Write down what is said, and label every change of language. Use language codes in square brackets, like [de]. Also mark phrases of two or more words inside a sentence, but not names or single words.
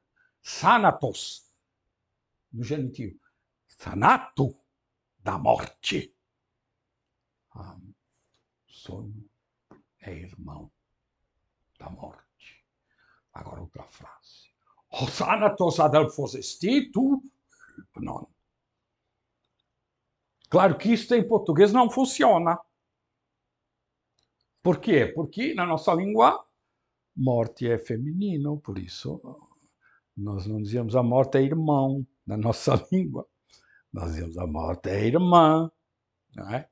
[pt] Thanatos, no genitivo. Thanato, da morte. Sono é irmão da morte. Agora outra frase. [el] ὁ θάνατος ἀδελφός ἐστι τοῦ ὕπνον. [pt] Claro que isso em português não funciona. Por quê? Porque na nossa língua, morte é feminino, por isso nós não dizemos a morte é irmão na nossa língua. Nós dizemos a morte é irmã, não é?